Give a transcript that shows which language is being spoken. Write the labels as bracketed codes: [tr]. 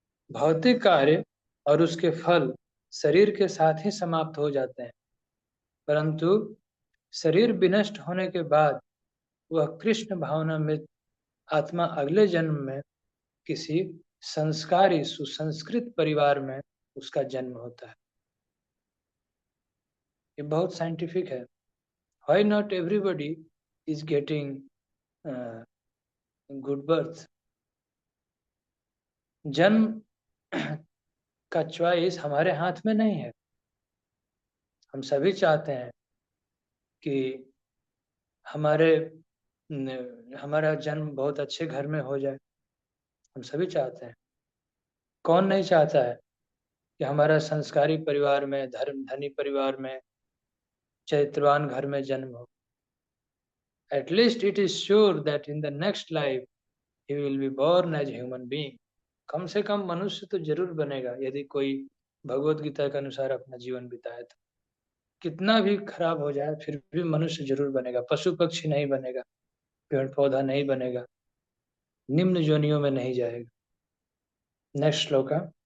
[hi] भौतिक कार्य और उसके फल शरीर के साथ ही समाप्त हो जाते हैं, परंतु शरीर विनष्ट होने के बाद वह कृष्ण भावना में आत्मा अगले जन्म में किसी संस्कारी सुसंस्कृत परिवार में उसका जन्म होता है। ये बहुत साइंटिफिक है। [en] Why not everybody is getting good birth? [hi] जन्म का चॉइस हमारे हाथ में नहीं है। हम सभी चाहते हैं कि हमारे हमारा जन्म बहुत अच्छे घर में हो जाए। हम सभी चाहते हैं। कौन नहीं चाहता है कि हमारा संस्कारी परिवार में, धर्म धनी परिवार में, चरित्रवान घर में जन्म हो। [en] At least it is sure that in the next life he will be born as human being. [hi] कम से कम मनुष्य तो जरूर बनेगा यदि कोई भगवत गीता के अनुसार अपना जीवन बिताए तो। कितना भी खराब हो जाए फिर भी मनुष्य जरूर बनेगा। पशु पक्षी नहीं बनेगा, पेड़ पौधा नहीं बनेगा, निम्न योनियों में नहीं जाएगा। [en] next [hi] श्लोका।